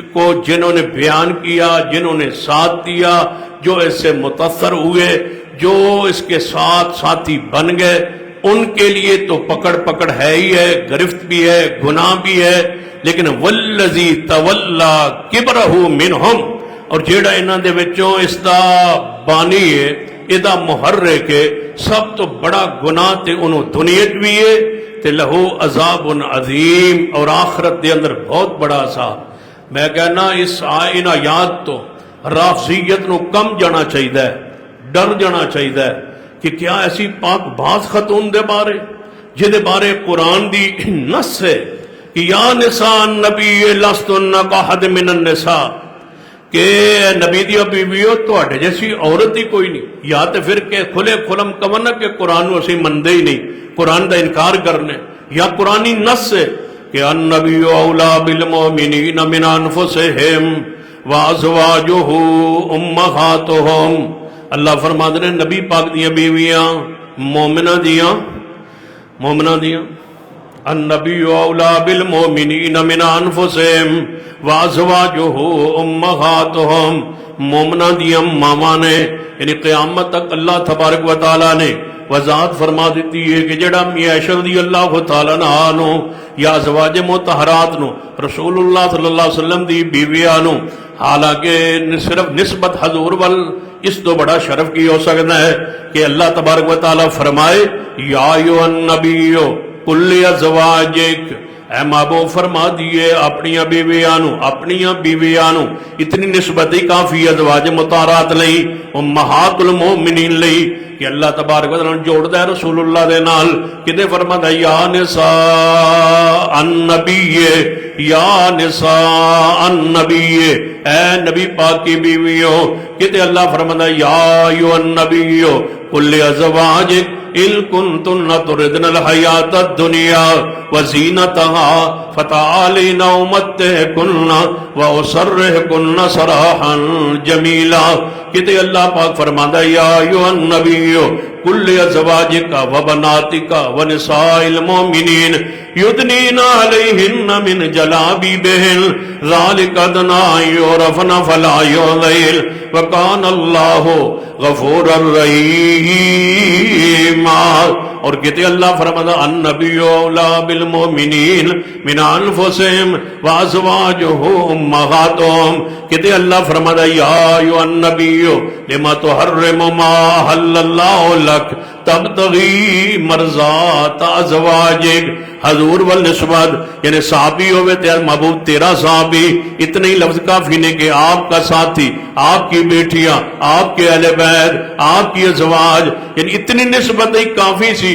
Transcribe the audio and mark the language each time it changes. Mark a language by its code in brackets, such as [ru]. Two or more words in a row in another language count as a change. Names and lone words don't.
[pa] کو جنہوں نے بیان کیا، جنہوں نے ساتھ دیا، جو اس سے متاثر ہوئے، جو اس کے ساتھ ساتھی بن گئے، ان کے لیے تو پکڑ ہے ہی ہے، گرفت بھی ہے، گناہ بھی ہے، لیکن [ar] والذی تولا کبرہ منہم، [pa] اور جیڑا انہاں دے وچوں اس دا بانی ہے، ادا محرک ہے، سب تو بڑا گناہ تے انہوں دنیا بھی ہے تے [ar] لہو عذاب عظیم، [pa] اور آخرت دے اندر بہت بڑا عذاب۔ میں کہنا اس ان آیات تو رافضیت نو کم جانا چاہیے، ڈر جانا چاہیے کہ کیا ایسی پاک باز خاتون دے بارے جہدے بارے قرآن دی نص ہے کہ [ar] یا نساء النبی لستن کاحد من النساء، [pa] کہ نبی دیا بیویو تواڈے جیسی عورت ہی کوئی نہیں، یا تے پھر کہ کھلے کھلم کمنا کہ قرآن نو اسی مندے ہی نہیں، قرآن دا انکار کرنے، یا قرآنی نص ہے کہ [ar] النبی اولا بالمؤمنین من انفسہم وازواجہ امہاتہم، [pa] اللہ فرماتے ہیں نبی پاک دیاں بیویاں مومنہ دیاں [ar] النبی اولا بالمؤمنین من انفسہم وازواجہ امہاتہم، [pa] مومنہ دیاں ماما نے، یعنی قیامت تک [ar] اللہ تبارک و تعالیٰ [pa] نے وضاحت فرما دیتی ہے کہ جڑا عائشہ [ar] رضی اللہ تعالیٰ عنہ [pa] یا ازواج مطہرات نو [ar] رسول اللہ صلی اللہ علیہ وسلم [pa] دی بیویاں نو، حالانکہ صرف نسبت حضور وال اس تو بڑا شرف کی ہو سکتا ہے کہ [ar] اللہ تبارک و تعالیٰ [pa] فرمائے [ar] یا ایھا النبی قل ازواجک، [pa] اے محبوب فرما دیئے اپنیاں بیویاں نو، اتنی نسبت ہی کافی ازواج مطہرات لئی، امہات المؤمنین لئی، کہ [ar] اللہ تبارک و [pa] تعالیٰ نے جوڑ دے رسول اللہ دے نال، کدے فرماتا [ar] یا نساء النبی، یا نساء النبی، [ur] اے نبی پاک کی بیویوں، [pa] کدے اللہ فرماتا [ar] یا ایھا النبی قل لازواجک ان کنتن تردن الحیات الدنیا وزینتها فتعالین امتعکن واسرحکن سراحا جمیلا، [ur] کہتے اللہ پاک فرماتا [ar] یا ایھا النبی قل لازواجک وبناتک ونساء المؤمنین یدنین علیہن من جلابیبہن ذالک ادنی ان یعرفن فلا یؤذین وکان اللہ غفور الرحیم۔ [ur] اور کہتے اللہ فرماتا [ar] النبی اولا بالمؤمنین من انفسہم وازواجہ امہاتہم، [ur] کہتے اللہ فرماتا [ar] یا ایھا النبی لما تحرم ما احل اللہ لک [pa] تبتغی مرضات ازواجک، حضور والنسبت یعنی صحابی ہوئے تیرا محبوب تیرا صحابی، اتنے ہی لفظ کافی نے کہ آپ کا ساتھی، آپ کی بیٹیاں، آپ کے اہل بیت، آپ کی ازواج، یعنی اتنی نسبت ہی کافی سی۔